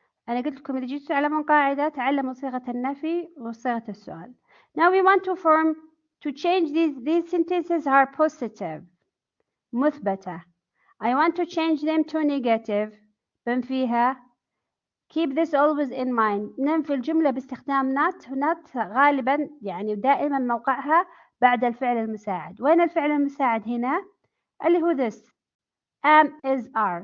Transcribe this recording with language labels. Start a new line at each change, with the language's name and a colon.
Arabic: أنا قلت لكم إذا جيتوا تعلمون قاعدة تعلموا صيغة النفي وصيغة السؤال.
English: Now we want to change these sentences are positive مثبتة. I want to change them to negative بنفيها. Keep this always in mind.
Arabic: ننفي الجملة باستخدام not غالبا يعني دائما موقعها بعد الفعل المساعد. وين الفعل المساعد هنا؟ اللي هو this am is are.